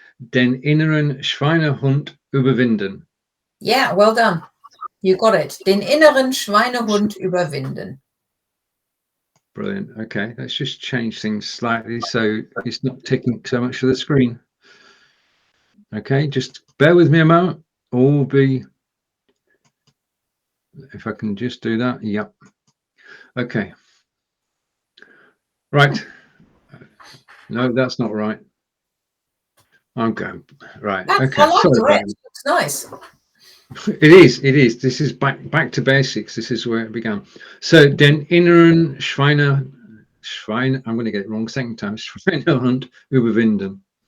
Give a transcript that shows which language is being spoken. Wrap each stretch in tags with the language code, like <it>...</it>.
<de>Den inneren Schweinehund überwinden.</de> <en>Yeah, well done. You got it.</en> <de>Den inneren Schweinehund überwinden.</de> <en>Brilliant. Okay, let's just change things slightly so it's not taking so much of the screen. Okay, just bear with me a moment. All be... If I can just do that. Yep. Okay. Right. No, that's not right. I'm going right. Okay. I like the red. It looks nice. It is. This is back to basics. This is where it began.</en> <de>So, den inneren Schweine.</de> <en>I'm going to get it wrong second time.</en> <de>Schweinehund überwinden.</de>